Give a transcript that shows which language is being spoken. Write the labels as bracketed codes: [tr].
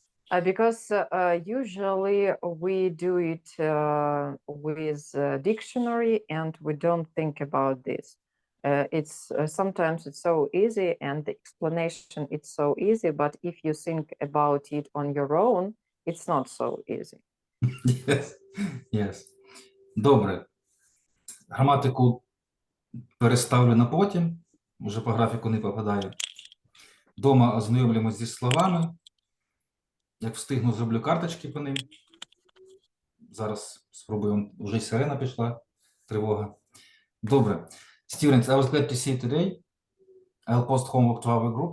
[en] Because usually we do it with dictionary and we don't think about this. It's sometimes it's so easy and the explanation it's so easy, but if you think about it on your own, it's not so easy. Yes. Yes. [uk] Добре. Граматику переставлю на потім, вже по графіку не попадаю. Дома ознайомлюємось зі словами. Як встигну, зроблю карточки по ним. Зараз спробуємо. Вже сирена пішла, тривога. Добре. [en] Students, I was glad to see you today. I'll post homework to our group.